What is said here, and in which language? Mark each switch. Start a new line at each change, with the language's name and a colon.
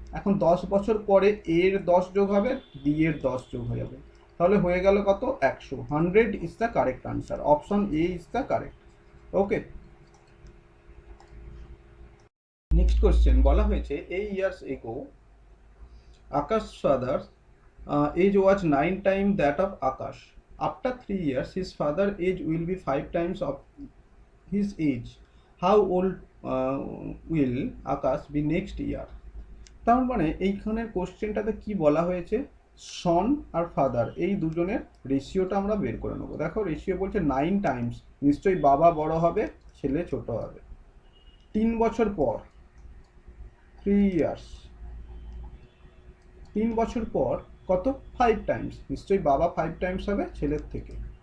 Bangla: এখন 10 বছর পরে এ এর 10 যোগ হবে, বি এর 10 যোগ হয়ে যাবে, তাহলে হয়ে গেল কত, 100।
English: 100 is the correct answer, option A is the correct. Okay,
Bangla: next question বলা হয়েছে,
English: 8 years ago Akash father age was 9 times that of Akash. After 3 years his father age will be 5 times of his age. How old will Akash be next year?
Bangla: তার মানে এইখানের কোশ্চেনটাতে কি বলা হয়েছে, সন আর father এই দুজনের রেশিওটা আমরা বের করে নেবো। দেখো রেশিও বলছে 9 টাইমস, নিশ্চয়ই বাবা বড় হবে, ছেলে ছোট হবে। 3 বছর পর, 3 ইয়ার্স, 3 বছর পর কত, 5 টাইমস, নিশ্চয়ই বাবা 5 টাইমস হবে ছেলের থেকে।